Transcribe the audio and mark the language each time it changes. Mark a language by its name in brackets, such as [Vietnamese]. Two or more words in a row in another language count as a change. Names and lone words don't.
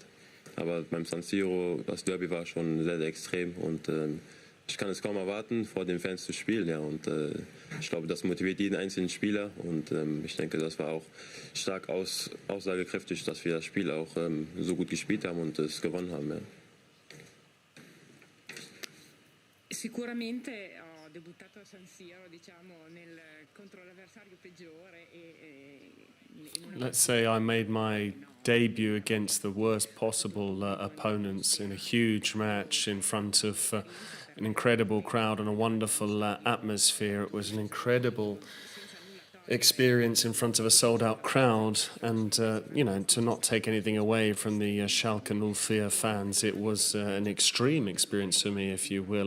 [German] Aber beim San Siro, das Derby war schon sehr, sehr extrem und ich kann es kaum erwarten, vor den Fans zu spielen. Ja. Und ich glaube, das motiviert jeden einzelnen Spieler. Und ich denke, das war auch stark aussagekräftig, dass wir das Spiel auch so gut gespielt haben und es gewonnen haben. Ja. [Italian] Sicuramente ho debuttato a San Siro, diciamo, contro l'avversario peggiore. [English] Let's say I made my debut against the worst possible opponents in a huge match in front of an incredible crowd and a wonderful atmosphere. It was an incredible experience in front of a sold-out crowd, and you know, to not take anything away from the Schalke 04 fans, it was an extreme experience for me, if you will.